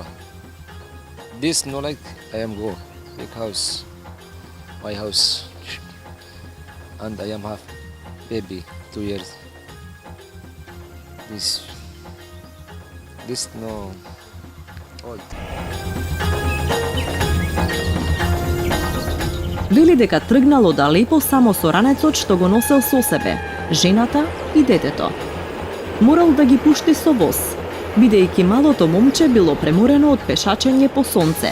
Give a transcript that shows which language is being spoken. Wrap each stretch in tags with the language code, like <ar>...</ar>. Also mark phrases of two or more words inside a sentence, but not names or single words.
<en>This no like I am go because my house and I am have baby 2 years. This no old.</en> <mk>Вели дека тргнало далеко само со ранецот што го носел со себе, жената и детето. Морал да ги пушти со воз, бидејќи малото момче било преморено од пешачење по сонце.</mk>